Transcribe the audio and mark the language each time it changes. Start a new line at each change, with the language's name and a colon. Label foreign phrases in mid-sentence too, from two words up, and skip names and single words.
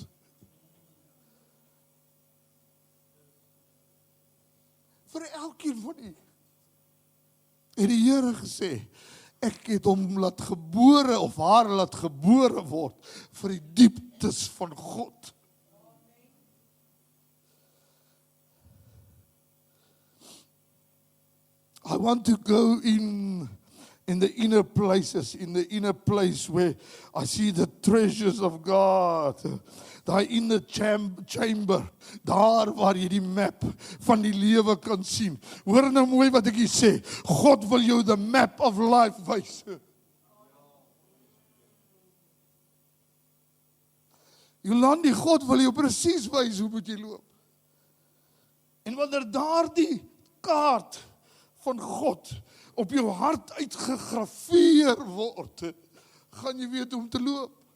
Afrikaans: Vir elkeen van u. En die Here gesê, ek het hom laat gebore of haar laat gebore word vir die dieptes van God.
English: I want to go in the inner places, in the inner place where I see the treasures of God.
Afrikaans: Daai
English: inner chamber,
Afrikaans: daar waar jy die map van die lewe kan sien. Hoor nou mooi wat ek hier sê. God wil jou
English: the map of life
Afrikaans: wys. Jolandi, God wil jou presies wys hoe moet jy loop. En wanneer daardie kaart van God op jou hart uitgegraveer word, gaan jy weet hoe om te loop.